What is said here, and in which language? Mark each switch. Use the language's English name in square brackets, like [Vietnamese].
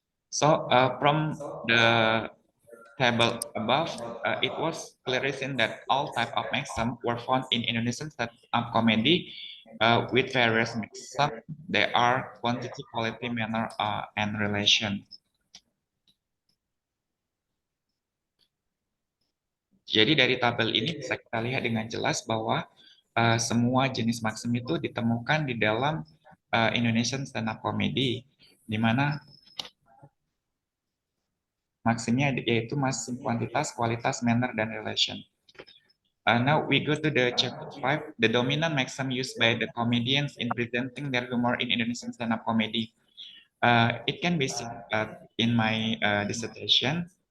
[English] So from the table above, it was clearly seen that all type of maxim were found in Indonesian stand-up comedy with various maxim. They are quantity, quality, manner, and relation. [Indonesian] Jadi dari tabel ini bisa kita lihat dengan jelas bahwa semua jenis maksim itu ditemukan di dalam Indonesian stand-up comedy, di mana maksimnya yaitu maksim kuantitas, kualitas, manner, dan relation. [English] Now we go to the chapter 5, the dominant maxim used by the comedians in presenting their humor in Indonesian stand-up comedy. It can be seen in my dissertation.